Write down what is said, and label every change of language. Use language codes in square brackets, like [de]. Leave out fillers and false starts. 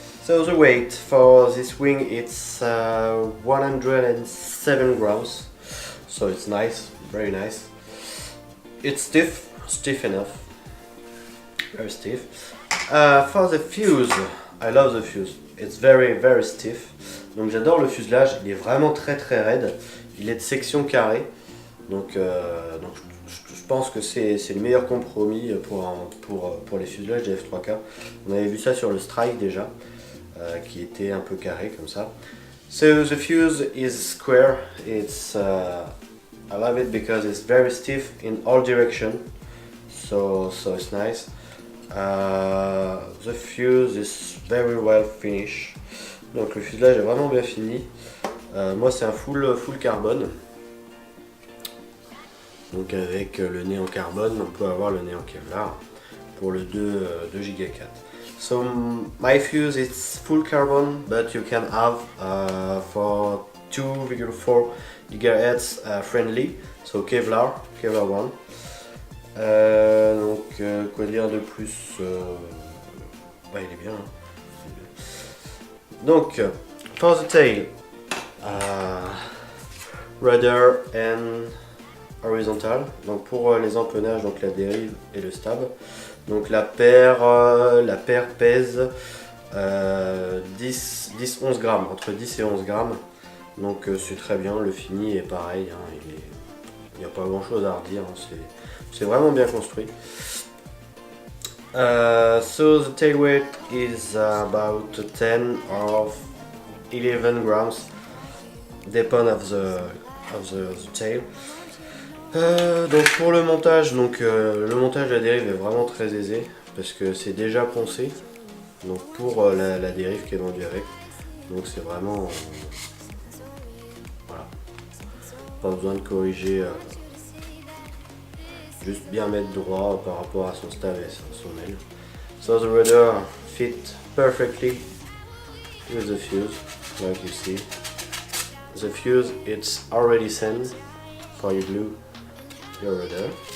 [en] So the weight for this wing it's 107 grams. So it's nice, very nice. It's stiff enough. Very stiff. For the fuse, I love the fuse. It's very stiff. [fr] Donc j'adore le fuselage, il est vraiment très raide. Il est de section carrée. Donc je pense que c'est le meilleur compromis pour les fuselages des F3K. On avait vu ça sur le Strike déjà, qui était un peu carré comme ça. [en] So the fuse is square. It's I love it because it's very stiff in all direction. So it's nice. The fuse is very well finished. [fr] Donc le fuselage est vraiment bien fini. Moi c'est un full carbone. Donc avec le nez en carbone, on peut avoir le nez en Kevlar pour le 2 Go 4. [en] So my fuse is full carbon, but you can have for 2,4 GHz friendly, so Kevlar 1. [fr] Donc quoi dire de plus, il est bien. Hein. [en] Donc for the tail, rudder and horizontal. [fr] Donc pour les empennages, donc la dérive et le stab. Donc la paire pèse 10-11 grammes, entre 10 et 11 grammes. Donc c'est très bien, le fini est pareil, hein, il n'y a pas grand chose à redire, hein, c'est vraiment bien construit. [en] So the tail weight is about 10 or 11 grams, depend of the tail. [fr] Donc pour le montage, le montage de la dérive est vraiment très aisé parce que c'est déjà poncé. Donc pour la dérive qui est vendue avec, donc c'est vraiment voilà, pas besoin de corriger. Juste bien mettre droit par rapport à son stab et son aile. [en] So the rudder fit perfectly with the fuse, like you see. The fuse it's already sent for you glue your rudder.